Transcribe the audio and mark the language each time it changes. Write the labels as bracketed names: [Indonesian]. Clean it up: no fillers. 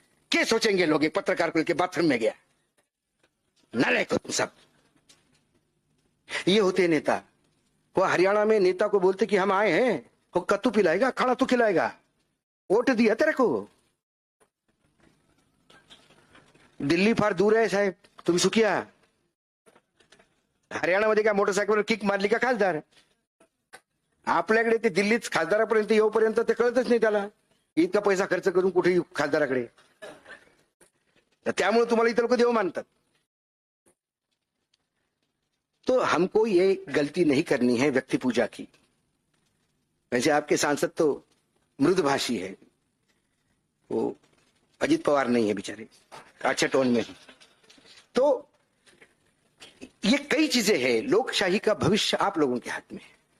[Hindi] क्या सोचेंगे लोग, एक पत्रकार को लेकर बाथरूम में गया, नालायक हो तुम सब। ये होते नेता। वो हरियाणा में नेता को बोलते कि हम आए हैं, वो कत्तू पिलाएगा, खाना तो खिलाएगा, वोट दिया तेरे को। [Marathi] दिल्ली फार दूर आहे साहेब, तुम्ही सुखिया। हरियाणामध्ये काय मोटरसायकलवर किक मारली का खासदार? आपल्याकडे ते दिल्लीत खासदारापर्यंत येऊपर्यंत ते कळतच नाही त्याला, इतका पैसा खर्च करून कुठे खासदाराकडे। तर त्यामुळे तुम्हाला इतर लोक देव मानतात. [Hindi] तो हमको ये गलती नहीं करनी है व्यक्ति पूजा की. वैसे आपके सांसद तो मृदुभाषी है, वो अजित पवार नहीं है बेचारे, अच्छा टोन में. तो ये कई चीजें हैं. लोकशाही का भविष्य आप लोगों के हाथ में है.